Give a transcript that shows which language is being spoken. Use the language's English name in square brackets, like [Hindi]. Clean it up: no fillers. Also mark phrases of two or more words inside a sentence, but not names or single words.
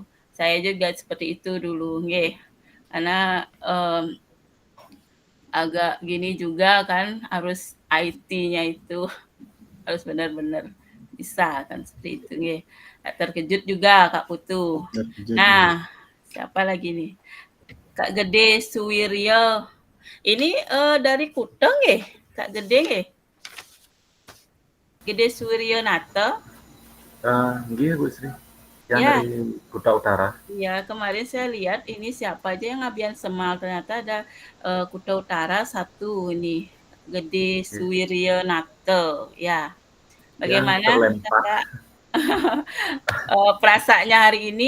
[Indonesian] Saya juga seperti itu dulu, nggih. Karena agak gini juga kan harus IT-nya itu harus benar-benar bisa kan seperti itu nggih. Terkejut juga Kak Putu. Nah, siapa lagi nih? Kak Gede Suwiryo. Ini dari Kuteng Kak Gede Gede Suwiryo Nata. Nggih Bu Sri. Yang Ya. dari Kuta Utara. Ya, kemarin saya lihat ini siapa aja yang ngabian semal. Ternyata ada Kuta Utara 1 ini. Gede Suwiryo Nata. Ya. Bagaimana terlempar. Kakak perasaannya hari ini?